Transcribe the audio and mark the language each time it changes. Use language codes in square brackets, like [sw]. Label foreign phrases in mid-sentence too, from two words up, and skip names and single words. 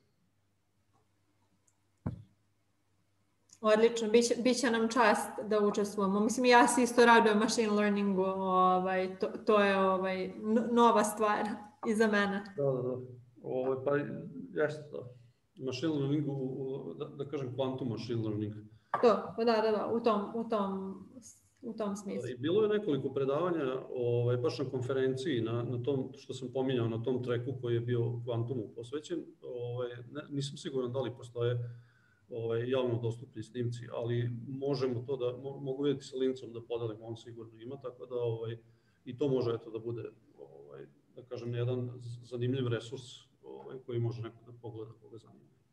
[sr] Odlično, biće nam čast da učestvujemo. Mislim, ja se isto radujem [en] machine learningu, [sr] to je nova stvar i za mene. Da. Pa jeste da. [en] Machine learningu, [sr] da kažem [en] quantum machine learning. [sr] Da, u tom smislu. Bilo je nekoliko predavanja, baš na konferenciji, na tom što sam pominjao, na tom treku koji je bio kvantumu posvećen. Nisam siguran da li postoje javno dostupni snimci, ali možemo to da, mogu vidjeti sa Lincom da podelimo, on sigurno ima, tako da i to može da bude, da kažem, jedan zanimljiv resurs koji može neko da pogleda koga zanima.